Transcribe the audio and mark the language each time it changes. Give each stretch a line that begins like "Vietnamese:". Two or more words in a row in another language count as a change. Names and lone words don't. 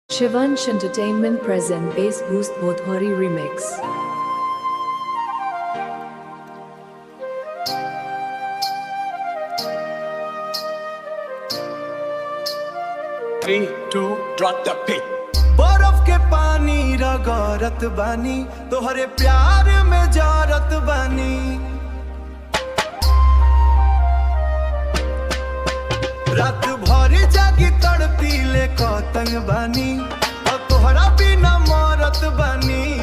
English: Shivansh Entertainment present Bass Boost Bhodhori Remix. Three, two, drop the beat.
Bhojpuri: बर्फ के पानी रगरत बानी तोहरे प्यार में जारत बानी। रात भर जागी तड़पी ले कतंग बानी और तोहरा बिना मरत बानी।